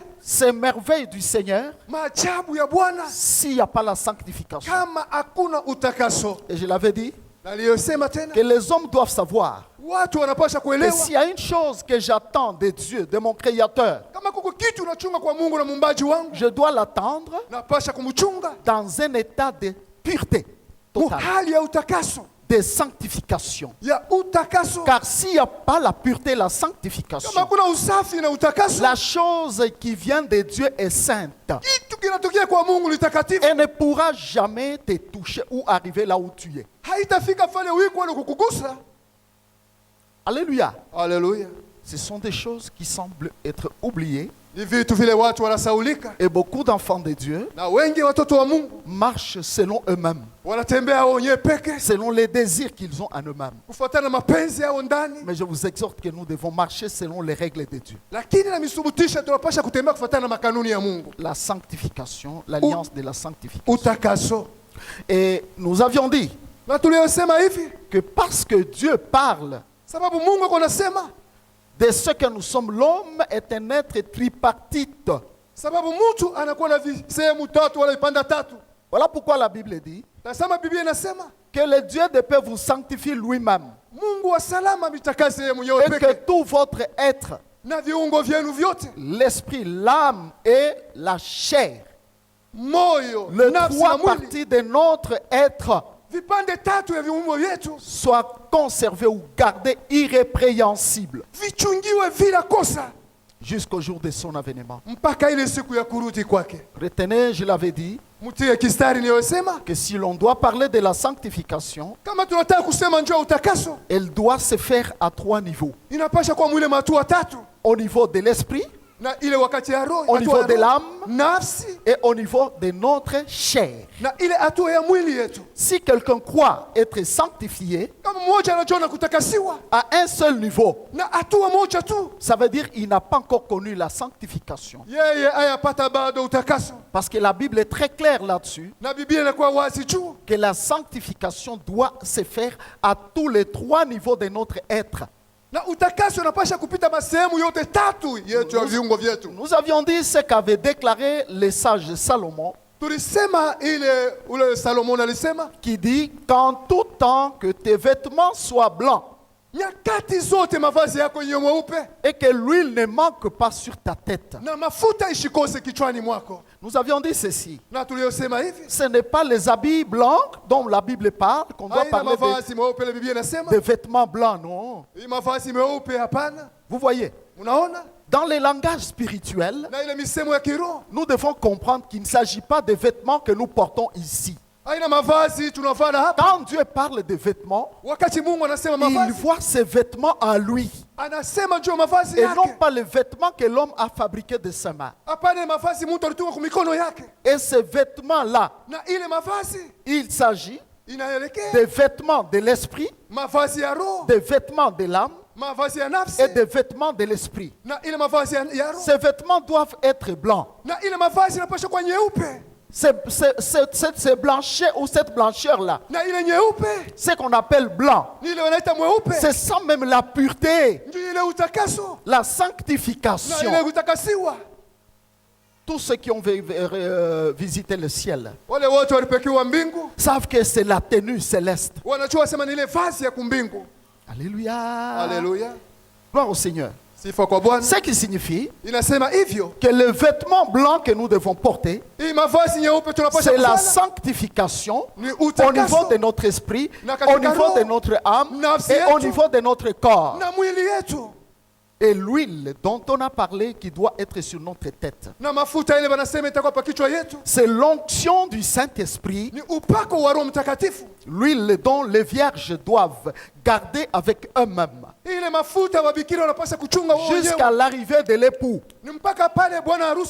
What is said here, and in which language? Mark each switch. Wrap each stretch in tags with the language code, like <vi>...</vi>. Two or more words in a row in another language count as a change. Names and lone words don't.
<fr>ces merveilles du Seigneur</fr> <sw>maajabu ya Bwana</sw> <fr>s'il n'y a pas la sanctification.</fr> <sw>kama hakuna utakaso.</sw> <fr>Et je l'avais dit,</fr> <sw>Na aliyosema tena,</sw> <fr>que les hommes doivent savoir</fr> <sw>watu wanapasha</sw> <fr>que</fr> <sw>kuelewa</sw> <fr>s'il y a une chose que j'attends de Dieu, de mon Créateur,</fr> <sw>kama kuko kitu unachunga kwa Mungu na muumbaji wangu,</sw> <fr>je dois l'attendre</fr> <sw>napasha kumchunga</sw> <fr>dans un état de pureté totale,</fr> <sw>muhali ya utakaso,</sw> <fr>de sanctification.</fr> <sw>ya utakaso.</sw> <fr>Car s'il n'y a pas la pureté, la</fr> <sw>Kama</sw> <fr>sanctification,</fr> <sw>hakuna usafi na utakaso,</sw> <fr>la chose qui vient de Dieu est sainte.</fr> <sw>kitu kinatokea kwa Mungu ni takatifu.</sw> <fr>Elle ne pourra jamais te toucher ou arriver là où tu es.</fr> <sw>Haitafika pale wiko wala kukugusa.</sw> <fr>Alléluia.</fr> <sw>Haleluya.</sw> <fr>Ce sont des choses qui semblent être oubliées.</fr> <sw>Ni vitu vile watu wanasaulika,</sw> <fr>Et beaucoup d'enfants de Dieu</fr> <sw>na wengi watoto wa Mungu</sw> <fr>marchent selon eux-mêmes,</fr> <sw>wanatembea wenyewe peke</sw> <fr>selon les désirs qu'ils ont en eux-mêmes.</fr> <sw>kufuatana na mapenzi yao ndani,</sw> <fr>Mais je vous exhorte que nous devons marcher selon les règles de Dieu.</fr> <sw>lakini na misubutisha tunapasha kutembea kufuatana na makanuni ya Mungu.</sw> <fr>La sanctification, l'alliance de la sanctification.</fr> <sw>Utakaso.</sw> <fr>Et nous avions dit</fr> <sw>Na tuliyosema hivi</sw> <fr>que parce que Dieu parle</fr> <sw>sababu Mungu ako nasema,</sw> <fr>de ce que nous sommes, l'homme est un être tripartite.</fr> <sw>sababu mtu anakuwa na sehemu tatu wala vipanda tatu.</sw> <fr>Voilà pourquoi la Bible dit</fr> <sw>Nasema Biblia inasema</sw> <fr>que le Dieu de paix vous sanctifie lui-même</fr> <sw>Mungu wa salama mitakase sehemu yao</sw> <fr>et que</fr> <sw>peke</sw> <fr>tout votre être,</fr> <sw>na viungo vyenu vyote,</sw> <fr>l'esprit, l'âme et la chair,</fr> <sw>moyo,</sw> <fr>les</fr> <sw>nafsi na</sw> <fr>trois</fr> <sw>mwili,</sw> <fr>parties de notre être</fr> <sw>vipande tatu ya viungo vyetu</sw> <fr>soient conservées ou gardées irrépréhensibles</fr> <sw>vichungiwe bila kosa</sw> <fr>jusqu'au jour de son avènement.</fr> <sw>mpaka ile siku ya kurudi kwake.</sw> <fr>Retenez, je l'avais dit,</fr> <sw>Mtie kistari niliyosema,</sw> <fr>que si l'on doit parler de la sanctification,</fr> <sw>kama tunataka kusema njoo utakaso,</sw> <fr>elle doit se faire à trois niveaux.</fr> <sw>inapasha kwa mwile matua tatu,</sw> <fr>Au niveau de l'esprit,</fr> <sw>na ile wakati ya roho,</sw> <fr>au</fr> <sw>hatua</sw> <fr>niveau</fr> <sw>ya</sw> <fr>de</fr> <sw>roho,</sw> <fr>l'âme</fr> <sw>nafsi</sw> <fr>et au niveau de notre chair.</fr> <sw>na ile hatua ya mwili yetu.</sw> <fr>Si quelqu'un croit être sanctifié</fr> <sw>Kama mmoja anajiona kutakasiwa</sw> <fr>à un seul niveau,</fr> <sw>na hatua moja tu,</sw> <fr>ça veut dire qu'il n'a pas encore connu la sanctification.</fr> <sw>yeye ayapata bado utakaso.</sw> <fr>Parce que la Bible est très claire là-dessus,</fr> <sw>Na Biblia inakuwa wazi juu</sw> <fr>que la sanctification doit se faire à tous les trois niveaux de notre être.</fr> <sw>na utakaso unapasha kupita masehemu yote tatu yetu ya viungo vyetu.</sw> <fr>Nous avions dit ce qu'avait déclaré le sage Salomon,</fr> <sw>Tulisema ile ule Salomon alisema,</sw> <fr>qui dit qu'en tout temps que tes vêtements soient blancs</fr> <sw>nyakati zote mavazi yako yenye mweupe</sw> <fr>et que l'huile ne manque pas sur ta tête.</fr> <sw>na mafuta ishikose kichwani mwako.</sw> <fr>Nous avions dit ceci.</fr> <sw>Na tuliyosema hivi,</sw> <fr>Ce n'est pas les habits blancs dont la Bible parle, qu'on doit</fr> <sw>haina</sw> <fr>parler</fr> <sw>mavazi meupe, ile Biblia inasema</sw> <fr>de vêtements blancs, non.</fr> <sw>hii mavazi meupe, hapana.</sw> <fr>Vous voyez,</fr> <sw>Unaona,</sw> <fr>dans les langages spirituels,</fr> <sw>na ile misemo ya kiroho</sw> <fr>nous devons comprendre qu'il ne s'agit pas des vêtements que nous portons ici.</fr> <sw>haina mavazi tunavaa na hapa.</sw> <fr>Quand Dieu parle de vêtements,</fr> <sw>Wakati Mungu anasema</sw> <fr>il</fr> <sw>mavazi,</sw> <fr>voit ces vêtements en lui</fr> <sw>anasema njoo mavazi</sw> <fr>et non</fr> <sw>yake,</sw> <fr>pas les vêtements que l'homme a fabriqués de ses mains.</fr> <sw>hapana mavazi mtu alitunga kwa mikono yake.</sw> <fr>Et ces vêtements-là,</fr> <sw>Na ile mavazi</sw> <fr>il s'agit</fr> <sw>inaelekea</sw> <fr>des vêtements de l'esprit,</fr> <sw>mavazi ya roho,</sw> <fr>des vêtements de l'âme</fr> <sw>mavazi ya nafsi</sw> <fr>et des vêtements de l'esprit.</fr> <sw>na ile mavazi ya roho,</sw> <fr>Ces vêtements doivent être blancs.</fr> <sw>na ile mavazi inapaswa kwa nyeupe.</sw> <fr>ce blanchir ou cette blancheur-là,</fr> <sw>na ile nyeupe</sw> <fr>ce qu'on appelle blanc,</fr> <sw>ni ile wanaita mweupe,</sw> <fr>c'est ça même la pureté,</fr> <sw>ndio ile utakaso</sw> <fr>la</fr> <sw>na</sw> <fr>sanctification.</fr> <sw>ile utakasiwa.</sw> <fr>Tous ceux qui ont visité le ciel</fr> <sw>Wale wote walipekiwa mbingu</sw> <fr>savent que c'est la tenue céleste.</fr> <sw>wanajua sema ni ile vazi ya kumbingu.</sw> <fr>Alléluia.</fr> <sw>Haleluya,</sw> <fr>Gloire au Seigneur.</fr> <sw>sifa kwa Bwana.</sw> <fr>Ce qui signifie</fr> <sw>Inasema hivyo,</sw> <fr>que le vêtement blanc que nous devons porter,</fr> <sw>hii mavazi nyeupe tunapaswa</sw> <fr>c'est la</fr> <sw>kuvala</sw> <fr>sanctification</fr> <sw>ni</sw> <fr>au niveau</fr> <sw>utakaso</sw> <fr>de notre esprit,</fr> <sw>Na katika</sw> <fr>au niveau</fr> <sw>roho,</sw> <fr>de notre âme</fr> <sw>nafsi</sw> <fr>et au</fr> <sw>yetu,</sw> <fr>niveau de notre corps.</fr> <sw>na mwili yetu,</sw> <fr>Et l'huile dont on a parlé qui doit être sur notre tête,</fr> <sw>na mafuta ile wanasema itakuwa pa kichwa yetu,</sw> <fr>c'est l'onction du Saint-Esprit,</fr> <sw>ni upako wa Roho Mtakatifu.</sw> <fr>l'huile dont les vierges doivent garder avec eux-mêmes</fr> <sw>Ile mafuta wabikira wanapaswa kuchunga wao</sw> <fr>jusqu'à</fr> <sw>wenyewe,</sw> <fr>l'arrivée de l'époux.</fr> <sw>ni mpaka pale bwana harusi</sw>